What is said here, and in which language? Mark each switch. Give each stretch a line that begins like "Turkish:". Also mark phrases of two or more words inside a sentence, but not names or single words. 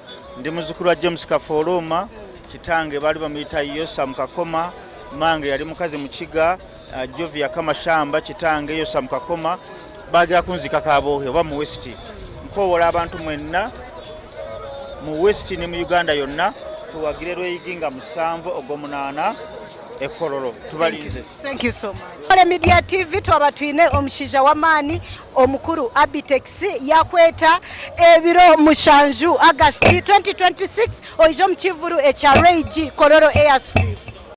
Ganda: Ndi muzzukulu wa James Kafooloma, kitange baali bamuyita Yosa Mukakoma, mange yali mukazi mu Kiga, Jovia Kamashamba kitange Yosa Mukakoma, bagenda kunziika Kaboohe oba mu West. Nkoowola abantu mwenna mu West ne mu Uganda yonna tuwagire Lweyigi nga 7/8 ekololo tubalinze.
English: Thank you so much.
Nyankole: Nkole Media TV twaba twine omushiija w'amaani omukuru Abitex yakweta ebiro 7 August 2026 oijo mu kivulu ekya Rage Kololo Airstrip.